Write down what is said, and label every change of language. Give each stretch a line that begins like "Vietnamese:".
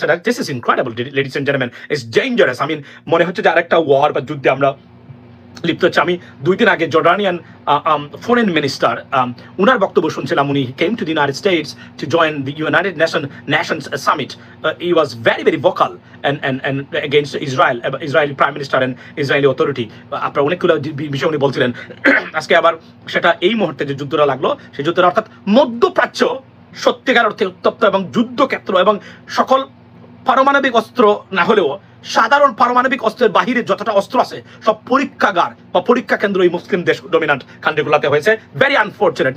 English: So this is incredible, ladies and gentlemen. It's dangerous. I mean,
Bangla: মনে হচ্ছে যে আরেকটা ওয়ার বা যুদ্ধে আমরা লিপ্ত হচ্ছে। আমি 2 দিন আগে জর্ডানিয়ান ফরেন মিনিস্টার উনার বক্তব্য শুনছিলাম।
English: উনি came to the United States to join the United Nations summit. He was very vocal and against Israel, Israeli prime minister and Israeli authority.
Bangla: আপনার অনেকগুলো বিষয় উনি বলছিলেন। আজকে আবার সেটা এই মুহূর্তে যে যুদ্ধটা লাগলো, সেই যুদ্ধটা অর্থাৎ মধ্যপ্রাচ্য সত্যিকার অর্থে উত্তপ্ত এবং যুদ্ধক্ষেত্র এবং সকল পারমাণবিক অস্ত্র না হলেও সাধারণ পারমাণবিক অস্ত্রের বাহিরে যতটা অস্ত্র আছে সব পরীক্ষাগার বা পরীক্ষা কেন্দ্র এই মুসলিম দেশ ডমিনেন্ট কান্ট্রিগুলোতে হয়েছে।
English: Very unfortunate.